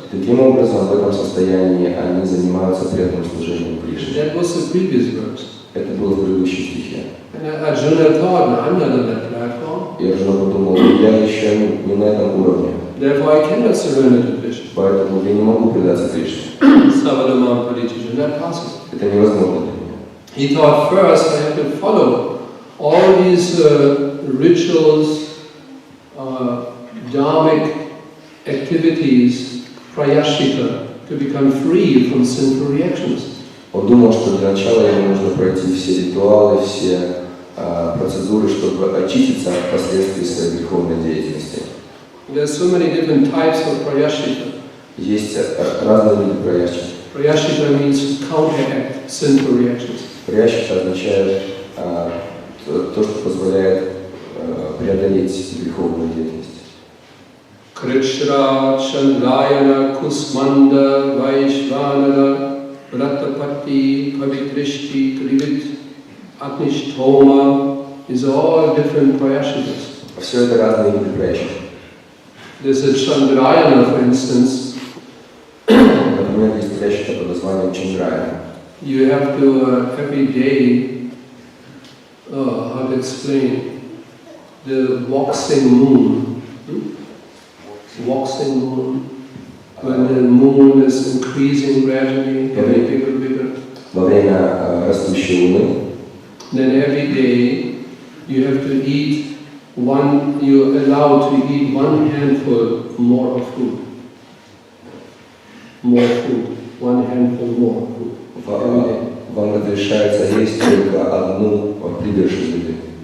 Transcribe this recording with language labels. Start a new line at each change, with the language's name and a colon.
Russian: Таким образом, в этом состоянии они занимаются преданным служением Кришне.
English: That was the previous verse.
Russian: Это было в предыдущем стихе.
English: And Arjuna thought, no, I'm not on that platform.
Russian: И Арджуна подумал: я еще не на этом уровне.
English: Therefore I cannot surrender to Krishna.
Russian: Поэтому я не могу предаться Кришне.
Sanskrit: Savanamam parityaja,
English: not possible.
Russian: Это невозможно для меня.
English: He thought first I have to follow all these rituals, dharmic activities, prayashita, to become free from sinful reactions.
Russian: Он думал, что для начала ему нужно пройти все ритуалы, все процедуры, чтобы очиститься от последствий своей греховной деятельности.
English: There are so many different types of prayashita.
Russian: Есть разные виды праяшчита.
English: Prayashita means counteract sinful reactions.
Russian: Праяшчита означает то, что позволяет преодолеть греховную деятельность.
English: Krishra, Chandrayana, Kusmanda, Vaishvanara, Ratapati, Pavitrishti, Krivit, Agnishtoma, is all different prayashitas.
Russian: Все это разные виды праяшчита.
English: There's a Chandrayana, for instance.
Russian: Например, есть праяшчита под названием Чандраяна.
English: You have to every day, how to explain, the waxing moon. Waxing moon. When the moon is increasing gradually, getting bigger and bigger.
Russian: Во время растущей луны.
English: Then every day you have to eat you're allowed to eat one handful more of food. More food. One handful more food.
Russian: Вам разрешается есть только одну пригоршню еды.